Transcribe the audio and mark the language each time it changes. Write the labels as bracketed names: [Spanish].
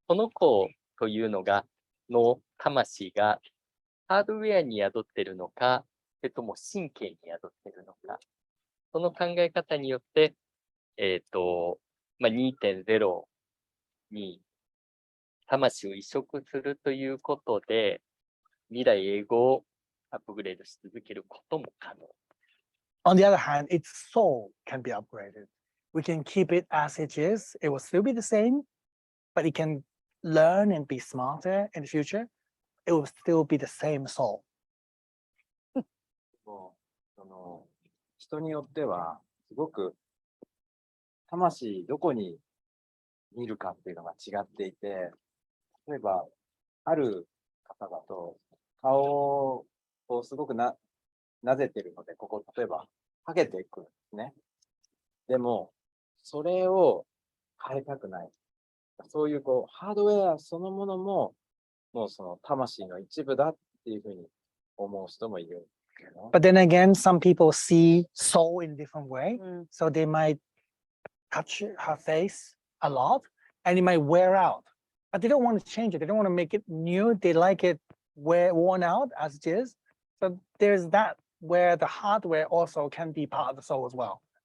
[Japanese] 子というのの魂がハードウェアに宿っているのか、それとも神経に宿っているのか、その考え方によって、2.0 に魂を移植するということで、未来永劫をアップグレードし続けることも可能。 [English] On the other hand, its soul can be upgraded. We can keep it as it is. It will still be the same, but it can learn and be smarter in the future. It will still be the same soul. [Japanese] もうその人によってはすごく魂どこに見るかっていうのが違っていて、例えばある方だと顔をすごくなぜてるので、ここ例えばハゲていくんですね。でもそれを変えたくない。そういうハードウェアそのものももうその魂の一部だっていうふうに思う人もいる。 [English] But then again, some people see soul in a different way. So they might touch her face a lot and it might wear out. But they don't want to change it. They don't want to make it new. They like it worn out as it is. So there's that where the hardware also can be part of the soul as well.